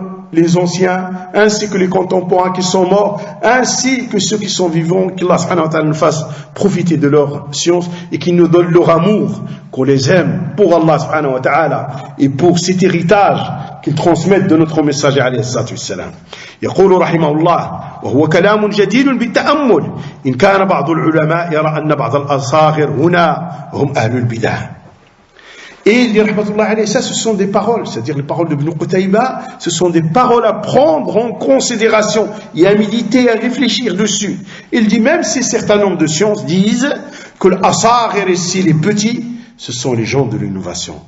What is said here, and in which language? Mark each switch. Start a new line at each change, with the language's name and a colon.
French: Les anciens, ainsi que les contemporains qui sont morts, ainsi que ceux qui sont vivants, qu'Allah subhanahu wa ta'ala nous fasse profiter de leur science et qu'il nous donne leur amour, qu'on les aime pour Allah subhanahu wa ta'ala et pour cet héritage qu'ils transmettent de notre messager alayhi salatu wassalam.
Arabic: يقول رحمه الله وهو كلام جدير بالتأمل إن كان بعض العلماء يرى أن بعض الأصاغر هنا هم أهل البدع.
French: Et il dit, rahmatullah alayhi, ça, ce sont des paroles, c'est-à-dire les paroles de Ibn Qutayba, ce sont des paroles à prendre en considération et à méditer, à réfléchir dessus. Il dit, même si certains hommes de science disent que l'asagir ici, les petits, ce sont les gens de l'innovation.